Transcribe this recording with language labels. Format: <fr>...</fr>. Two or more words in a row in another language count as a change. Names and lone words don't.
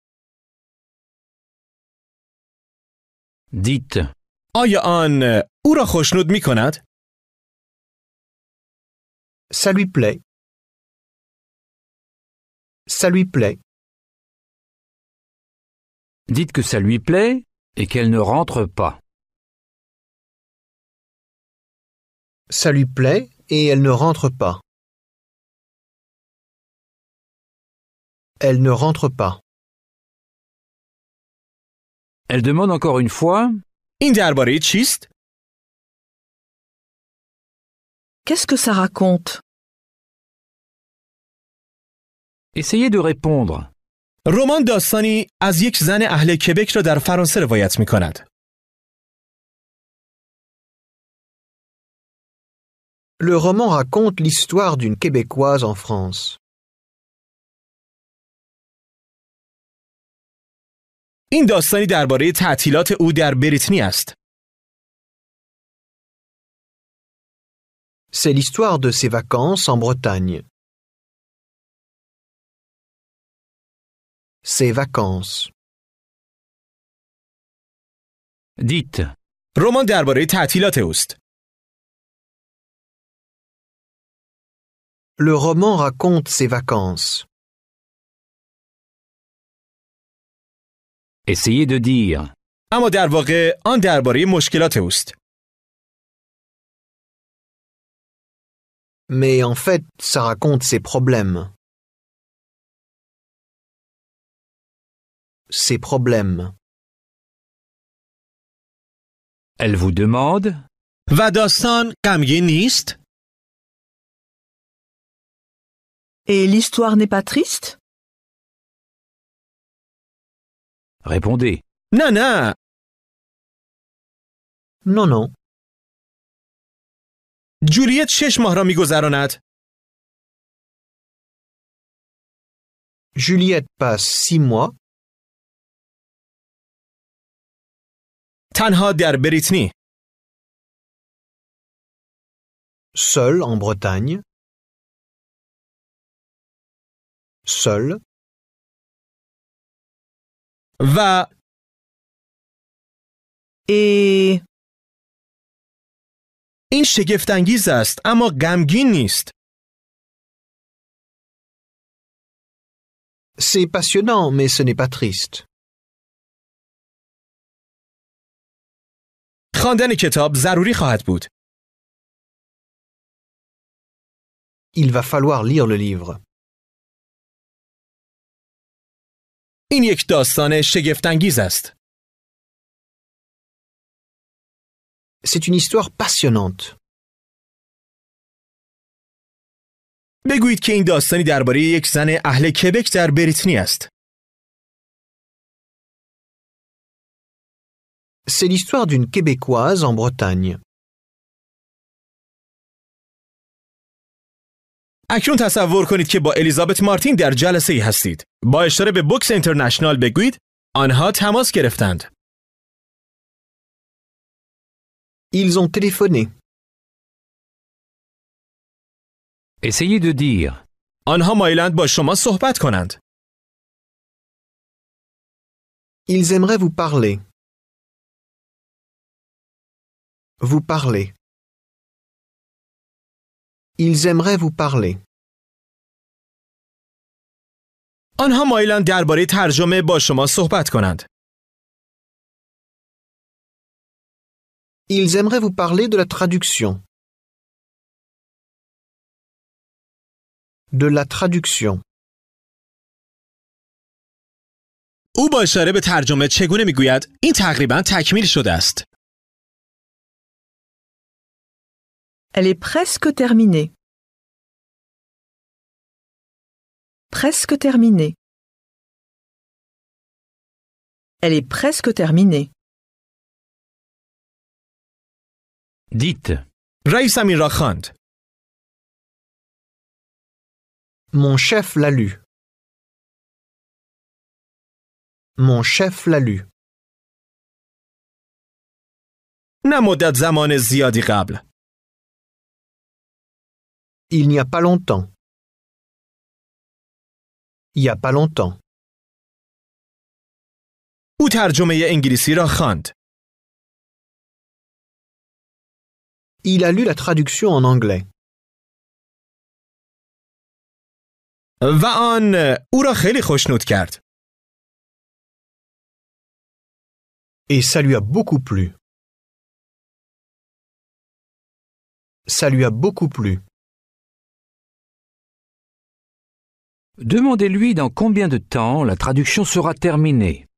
<fr>Dites.</fr> <fa>آیا آن او را خوشنود میکند؟</fa> <fr>Ça lui plaît. Ça lui plaît. Dites que ça lui plaît et qu'elle ne rentre pas. Ça lui plaît et elle ne rentre pas. Elle ne rentre pas. Elle demande encore une fois.</fr> <fa>این درباره چیست؟</fa> <fr>Qu'est-ce que ça raconte? Essayez de répondre.</fr> <fa>رمان داستانی از یک زن اهل کبک را در فرانسه روایت میکند.</fa> <fr>Le roman raconte l'histoire d'une Québécoise en France.</fr> <fa>این داستانی درباره تعطیلات او در بریتنی است.</fa> <fr>C'est l'histoire de ses vacances en Bretagne. Ses vacances. Dites.</fr> <fa>رمان درباره تعطیلات اوست.</fa> <fr>Le roman raconte ses vacances. Essayez de dire.</fr> <fa>اما در واقع آن درباره مشکلات اوست.</fa> <fr>Mais en fait, ça raconte ses problèmes. Ses problèmes. Elle vous demande.</fr> <fa>و داستان غمگین نیست؟</fa> <fr>Et l'histoire n'est pas triste? Répondez.</fr> <fa>نه نه.</fa> <fr>Non, non.</fr> <fa>جولیت 6 ماه را میگذراند.</fa> <fr>Juliette passe 6 mois.</fr> <fa>تنها در بریتنی.</fa> <fr>Seul en Bretagne. Seul.</fr> <fa>و</fa> <fr>Et</fr> <fa>این شگفت‌انگیز است اما غمگین نیست.</fa> <fr>C'est passionnant, mais ce n'est pas triste.</fr> <fa>خواندن کتاب ضروری خواهد بود.</fa> <fr>Il va falloir lire le livre.</fr> <fa>این یک داستان شگفت‌انگیز است.</fa> <fr>C'est une histoire passionnante.</fr> <fa>بگویید که این داستانی درباره یک زن اهل کبک در بریتنی است.</fa> <fr>C'est l'histoire d'une Québécoise en Bretagne.</fr> <fa>اکنون تصور کنید که با الیزابت مارتین در جلسه‌ای هستید. با اشاره به بوکس اینترنشنال بگویید آنها تماس گرفتند.</fa> <fr>Ils ont téléphoné. Essayez de dire.</fr> <fa>آنها مایلند با شما صحبت کنند.</fa> <fr>Ils aimeraient vous parler. Vous parler. Ils aimeraient vous parler.</fr> <fa>آنها مایلند درباره ترجمه با شما صحبت کنند.</fa> <fr>Ils aimeraient vous parler de la traduction. De la traduction.</fr> <fa>او با اشاره به ترجمه چگونه میگوید این تقریباً تکمیل شده است.</fa> <fr>elle est presque terminée. Presque terminée. Elle est presque terminée. Dites.</fr> <fa>رئیسم این را خواند.</fa> <fr>Mon chef l'a lu. Mon chef l'a lu.</fr> <fa>نه مدت زمان زیادی قبل.</fa> <fr>Il n'y a pas longtemps. Il y a pas longtemps.</fr> <fa>او ترجمه انگلیسی را خواند.</fa> <fr>Il a lu la traduction en anglais.</fr> <fa>و آن او را خیلی خوشنود کرد.</fa> <fr>Et ça lui a beaucoup plu. Ça lui a beaucoup plu. Demandez-lui dans combien de temps la traduction sera terminée.</fr>